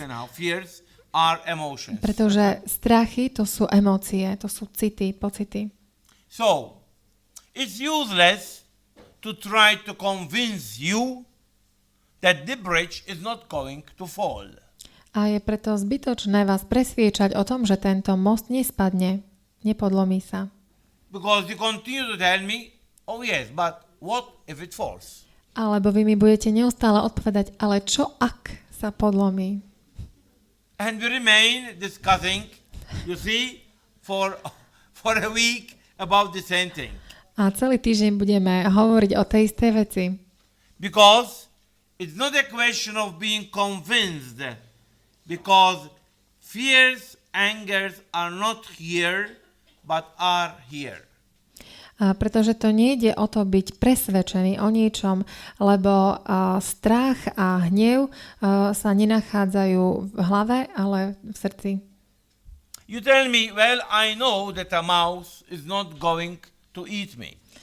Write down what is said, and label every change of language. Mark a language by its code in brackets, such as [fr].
[en] but anyhow, fears are emotions. [sk] Pretože strachy to sú emócie, to sú city, pocity. [en] So, it's useless to try to convince you that the bridge is not going to fall. [sk] A je preto zbytočné vás presviečať o tom, že tento most nespadne, nepodlomí sa. [en] Because you continue to tell me, oh yes, but what if it falls? [sk] Alebo vy mi budete neustále odpovedať, ale čo ak sa podlomí? [en] And we remain discussing, you see, for a week about the same thing. [sk] A celý týždeň budeme hovoriť o tej istej veci. [en] Because it's not a question of being convinced, because fears, angers are not here, but are here. [sk] Pretože to nejde o to byť presvedčený o niečom, lebo strach a hnev sa nenachádzajú v hlave, ale v srdci. [en] You tell me, well, I know that a mouse is not going to eat me.